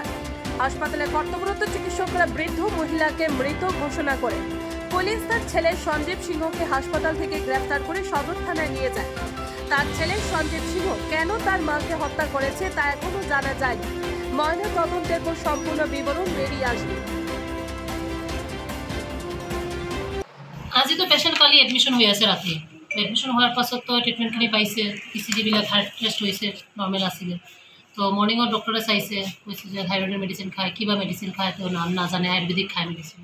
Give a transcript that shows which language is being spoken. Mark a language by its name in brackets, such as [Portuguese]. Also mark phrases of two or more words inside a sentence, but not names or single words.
[Bangla] হাসপাতালে কর্তব্যরত চিকিৎসকরা বৃদ্ধ মহিলাকে মৃত ঘোষণা করে। পুলিশ তার ছেলে সঞ্জীব সিংহকে হাসপাতাল থেকে গ্রেফতার করে সদর থানায় নিয়ে যায়। তার ছেলে সঞ্জীব সিংহ কেন তার মাকে হত্যা করেছে তা এখনো জানা যায়নি। ময়না তদন্তের পর সম্পূর্ণ বিবরণ বেরিয়ে আসবে। [Assamese] আজি তো পেশেন্ট কালি এডমিশন হৈ আছে ৰাতি। এডমিশন হোৱাৰ পাছত তো ট্ৰিটমেণ্টখিনি পাইছে, ইচিজিবিলাক [English] heart test [Assamese] হৈছে, নৰ্মেল আছিলে। তো মৰ্ণিঙত ডক্টৰে চাইছে, কৈছে যে থাইৰয়ডৰ মেডিচিন খায়, কিবা মেডিচিন খায়, তো নাম নাজানে, আয়ুৰ্বেদিক খায় মেডিচিন।